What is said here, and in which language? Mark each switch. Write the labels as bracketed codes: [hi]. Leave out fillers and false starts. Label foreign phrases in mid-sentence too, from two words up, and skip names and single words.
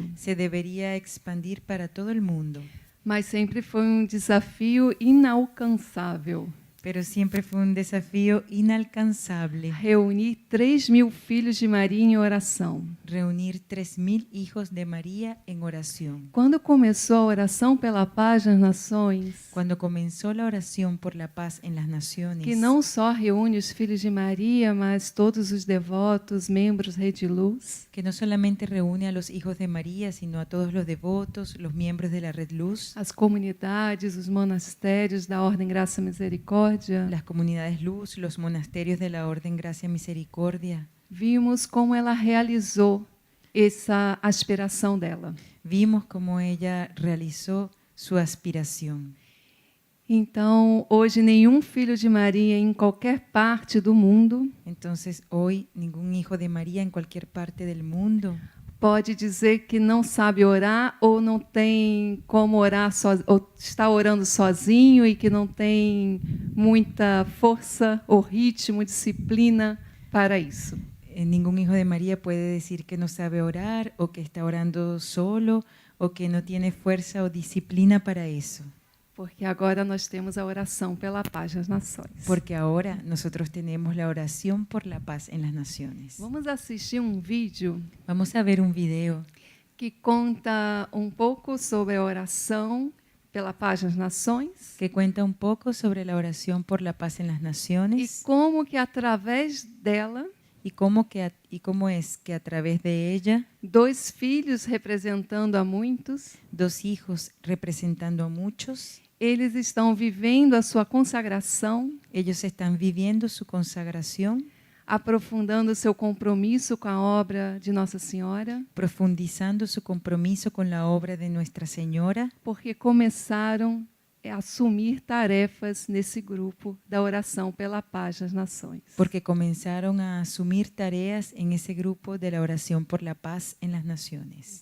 [es] se debería expandir para todo el mundo. [pt] Mas sempre foi um desafio inalcançável [es] Pero siempre fue un desafío inalcanzable [pt] reunir 3.000 filhos de Maria em oração. [es] reunir 3.000 hijos de María en oración. [pt] Quando começou a oração pela paz nas nações, [es] Cuando comenzó la oración por la paz en las naciones, [pt] que não só reúne os filhos de Maria, mas todos os devotos, membros Rede Luz, [es] que no solamente reúne a los hijos de María, sino a todos los devotos, los miembros de la Red Luz, [pt] as comunidades, os monastérios da Ordem Graça e Misericórdia, [es] las comunidades Luz, los monasterios de la Orden Gracia Misericordia. [pt] vimos como ela realizou essa aspiração dela. [es] Vimos cómo ella realizó su aspiración. [pt] Então, hoje, nenhum filho de Maria em qualquer parte do mundo [es] Entonces, hoy ningún hijo de María en cualquier parte del mundo [pt] pode dizer que não sabe orar ou não tem como orar ou está orando sozinho e que não tem muita força ou ritmo, disciplina para isso. [es] Ningún hijo de María puede decir que no sabe orar o que está orando solo o que no tiene fuerza o disciplina para eso. [pt] Porque agora nós temos a oração pela paz nas nações. [es] Porque ahora nosotros tenemos la oración por la paz en las naciones. [pt] Vamos assistir um vídeo [es] Vamos a ver un video [pt] que conta um pouco sobre a oração pela paz nas nações [es] que cuenta un poco sobre la oración por la paz en las [pt] e [es] naciones [pt] como que através dela [es] y cómo es que a través de ella [pt] 2 filhos representando a muitos, [es] 2 hijos representando a muchos, [pt] eles estão vivendo a sua consagração, [es] ellos están viviendo su consagración, [pt] aprofundando seu compromisso com a obra de Nossa Senhora, [es] profundizando su compromiso con la obra de Nuestra Señora, [pt] porque começaram assumir tarefas nesse grupo da oração pela paz nas nações. [es] Porque comenzaron a asumir tareas en ese grupo de la oración por la paz en las naciones.